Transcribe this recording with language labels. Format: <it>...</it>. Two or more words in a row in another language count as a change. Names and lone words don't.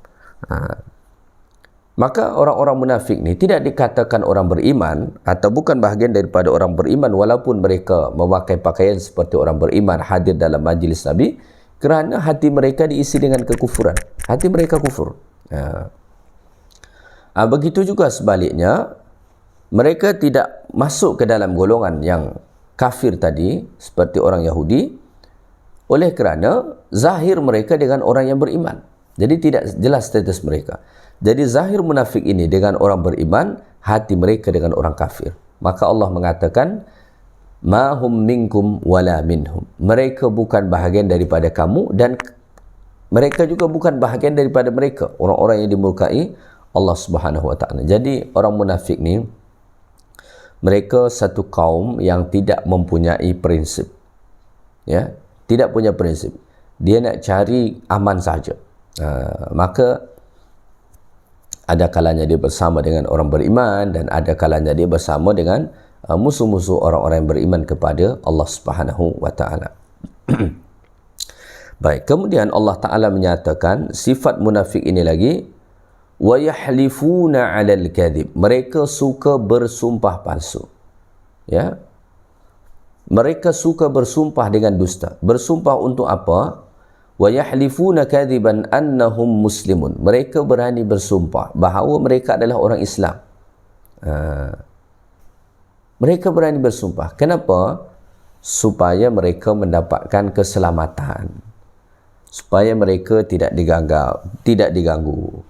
<ms>Maka orang-orang munafik ni tidak dikatakan orang beriman atau bukan bahagian daripada orang beriman walaupun mereka memakai pakaian seperti orang beriman, hadir dalam majlis Nabi, kerana hati mereka diisi dengan kekufuran. Hati mereka kufur. Begitu juga sebaliknya, mereka tidak masuk ke dalam golongan yang kafir tadi seperti orang Yahudi oleh kerana zahir mereka dengan orang yang beriman. Jadi tidak jelas status mereka. Jadi zahir munafik ini dengan orang beriman, hati mereka dengan orang kafir. Maka Allah mengatakan,</ms> <ar>ما هم منكم ولا منهم.</ar> <ms>Mereka bukan bahagian daripada kamu dan mereka juga bukan bahagian daripada mereka, orang-orang yang dimurkai Allah</ms> <ar>سبحانه وتعالى.</ar> <ms>Jadi orang munafik ni mereka satu kaum yang tidak mempunyai prinsip. Ya, tidak punya prinsip. Dia nak cari aman saja. Maka ada kalanya dia bersama dengan orang beriman dan ada kalanya dia bersama dengan musuh-musuh orang-orang yang beriman kepada Allah</ms> <ar>سبحانه وتعالى.</ar> <ms>Baik, kemudian Allah Ta'ala menyatakan sifat munafik ini lagi,</ms> <ar>ويحلفون على الكذب.</ar> <ms>Mereka suka bersumpah palsu. Ya. Mereka suka bersumpah dengan dusta. Bersumpah untuk apa?</ms> <ar>ويحلفون كذبا أنهم مسلمون.</ar> <ms>Mereka berani bersumpah bahawa mereka adalah orang Islam. Mereka berani bersumpah. Kenapa? Supaya mereka mendapatkan keselamatan. Supaya mereka tidak diganggu.</ms>